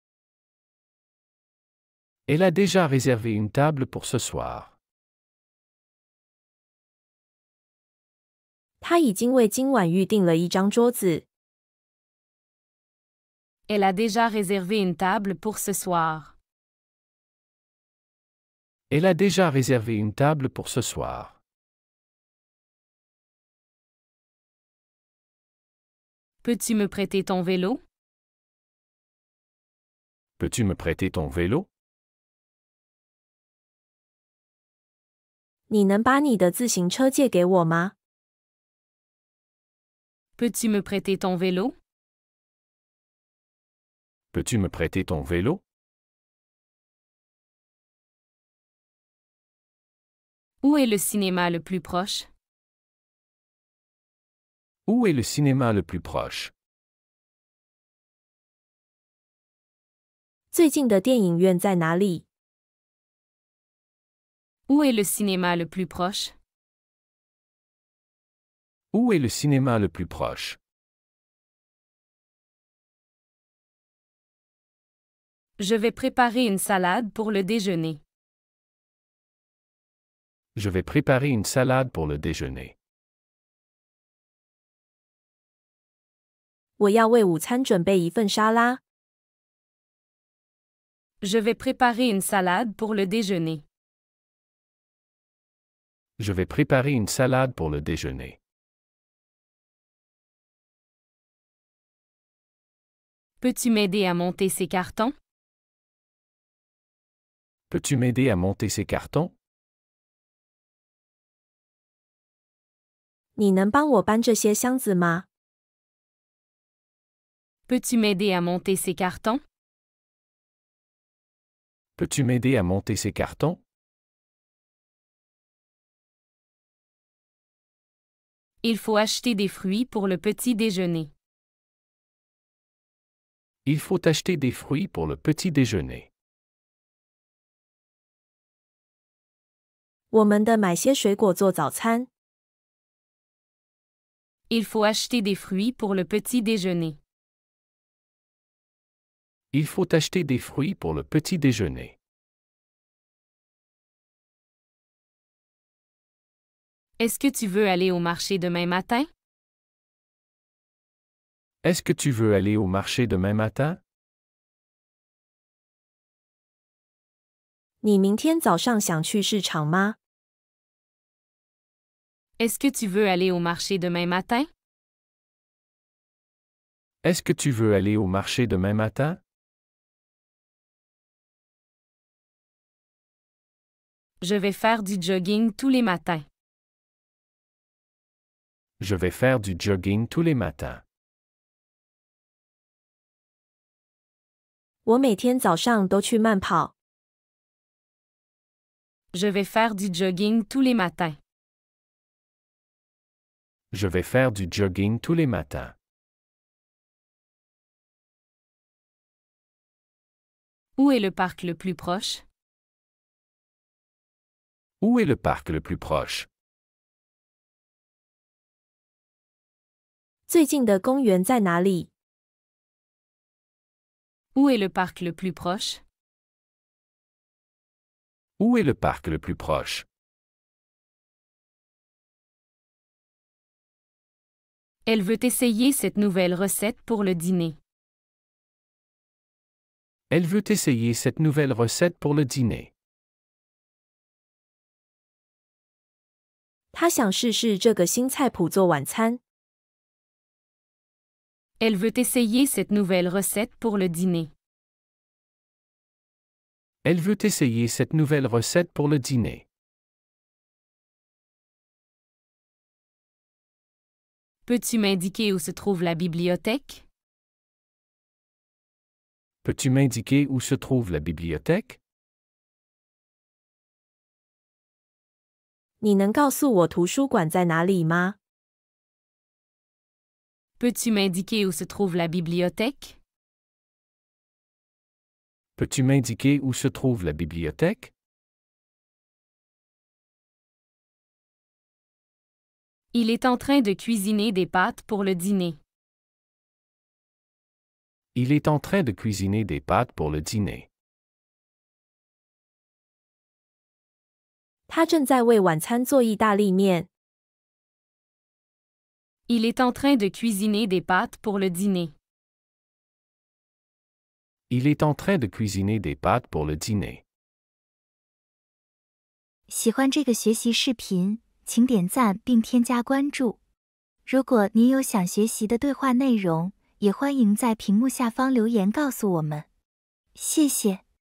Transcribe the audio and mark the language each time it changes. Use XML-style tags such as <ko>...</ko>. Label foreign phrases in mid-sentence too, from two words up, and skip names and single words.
<fr>Elle a déjà réservé une table pour ce soir.</fr> <zh>他已经为今晚预订了一张桌子。</zh> <fr>Elle a déjà réservé une table pour ce soir. Elle a déjà réservé une table pour ce soir. Peux-tu me prêter ton vélo? Peux-tu me prêter ton vélo?</fr> <zh>你能把你的自行车借给我吗？</zh> <fr>Peux-tu me prêter ton vélo? Peux-tu me prêter ton vélo? Où est le cinéma le plus proche? Où est le cinéma le plus proche?</fr> <zh>最近的电影院在哪里？</zh> <fr>Où est le cinéma le plus proche? Où est le cinéma le plus proche? Je vais préparer une salade pour le déjeuner. Je vais préparer une salade pour le déjeuner.</fr> <zh>我要为午餐准备一份沙拉。</zh> <fr>Je vais préparer une salade pour le déjeuner. Je vais préparer une salade pour le déjeuner. Peux-tu m'aider à monter ces cartons? Peux-tu m'aider à monter ces cartons?</fr> <zh>你能帮我搬这些箱子吗？</zh> <fr>Peux-tu m'aider à monter ces cartons? Peux-tu m'aider à monter ces cartons? Il faut acheter des fruits pour le petit déjeuner. Il faut acheter des fruits pour le petit déjeuner.</fr> <zh>我们得买些水果做早餐。</zh> <fr>Il faut acheter des fruits pour le petit déjeuner. Il faut acheter des fruits pour le petit déjeuner. Est-ce que tu veux aller au marché demain matin? Est-ce que tu veux aller au marché demain matin?</fr> <zh>你明天早上想去市场吗？</zh> <fr>Est-ce que tu veux aller au marché demain matin? Est-ce que tu veux aller au marché demain matin? Je vais faire du jogging tous les matins. Je vais faire du jogging tous les matins.</fr> <zh>我每天早上都去慢跑。</zh> <fr>Je vais faire du jogging tous les matins. Je vais faire du jogging tous les matins. Où est le parc le plus proche? Où est le parc le plus proche?</fr> <zh>最近的公园在哪里？</zh> <fr>Où est le parc le plus proche? Où est le parc le plus proche? Elle veut essayer cette nouvelle recette pour le dîner. Elle veut essayer cette nouvelle recette pour le dîner.</fr> <zh>她想试试这个新菜谱做晚餐。</zh> <fr>Elle veut essayer cette nouvelle recette pour le dîner. Elle veut essayer cette nouvelle recette pour le dîner. Peux-tu m'indiquer où se trouve la bibliothèque? Peux-tu m'indiquer où se trouve la bibliothèque?</fr> <zh>你能告诉我图书馆在哪里吗？</zh> <fr>Peux-tu m'indiquer où se trouve la bibliothèque? Peux-tu m'indiquer où se trouve la bibliothèque? Il est en train de cuisiner des pâtes pour le dîner. Il est en train de cuisiner des pâtes pour le dîner.</fr> <zh>他正在为晚餐做意大利面。</zh> <fr>Il est en train de cuisiner des pâtes pour le dîner. Il est en train de cuisiner des pâtes pour le dîner.</fr> <zh>喜欢这个学习视频，请点赞并添加关注。如果您有想学习的对话内容，也欢迎在屏幕下方留言告诉我们。谢谢。</zh>